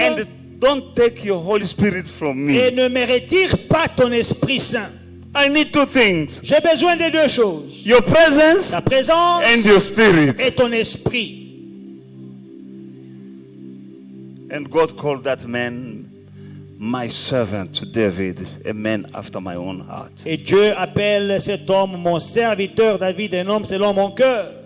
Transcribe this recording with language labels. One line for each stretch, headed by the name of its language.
English: and don't take your Holy Spirit from
French: et
English: me.
French: ne me retire pas ton Esprit Saint.
English: I need two things.
French: J'ai besoin de deux choses.
English: Your presence
French: Ta présence
English: and your spirit.
French: et ton esprit.
English: And God called that man my servant David, a man after my own heart.
French: Et Dieu appelle cet homme mon serviteur David, un homme selon mon cœur.